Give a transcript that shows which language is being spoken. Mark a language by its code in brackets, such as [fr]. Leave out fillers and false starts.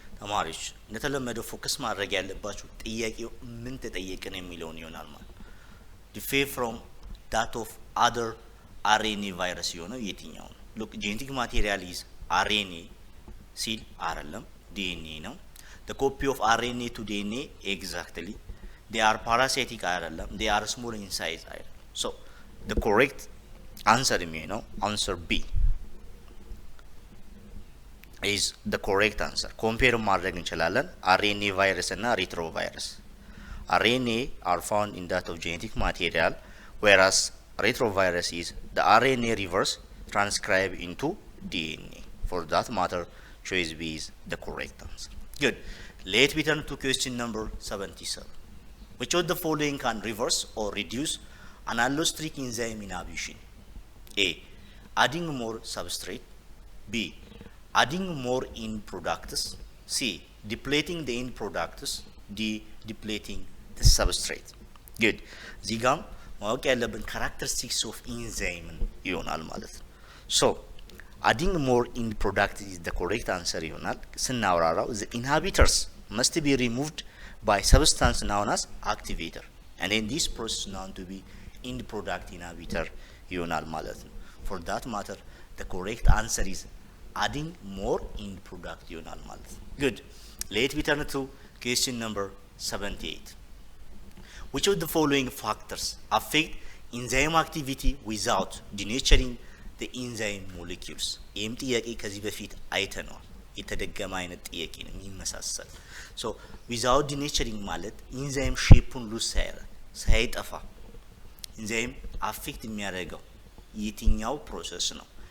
[am] ተማሪዎች እንደተለመደው ፎከስ ማድረግ ያለባችሁ ጥያቄው ምን ተጠየቀን የሚለውን ይሆናል ማለት [en] differ from that of other RNA virus [am] የሆነው የትኛው ነው? [en] Look, genetic material is RNA [am] ሲል አይደለም [en] DNA ነው. The copy of RNA to DNA exactly. They are parasitic [am] አይደለም. [en] They are small in size [am] አይደለም. [en] So the correct answer [am] የሚሆነው [en] answer B is the correct answer. Compare [am] ማድረግ እንችላለን [en] RNA virus እና retrovirus. RNA are found in that of genetic material, whereas retrovirus is the RNA reverse transcribed into DNA. For that matter, choice B is the correct answer. Good. Let me turn to question number 77. Which of the following can reverse or reduce an allosteric enzyme inhibition? A. Adding more substrate. B. Adding more end products. C. Depleting the end products. D. Depleting the substrate. Good. [am] እዚህ ጋር ማወቅ ያለብን [en] characteristics of enzyme [am] ይሆናል ማለት ነው. [en] So adding more end product is the correct answer [am] ይሆናል. [en] ስናወራራው the inhibitors must be removed by substance known as activator, and then this process known to be end product inhibitor [am] ይሆናል ማለት ነው. [en] For that matter, the correct answer is adding more end product [am] ይሆናል ማለት ነው. [en] Good. Let me turn to question number 78. Which of the following factors affect enzyme activity without denaturing the enzyme molecules? [am] ይህም ጥያቄ ከዚህ በፊት አይተነዋል። የተደገመ አይነት ጥያቄ ነው የሚመሳሰል። [en] So without denaturing [am] ማለት ኢንዛይም ሼፑን ሉዝ ሳይጠፋ ኢንዛይም አፌክት የሚያደርገው የትኛው ፕሮሰስ ነው?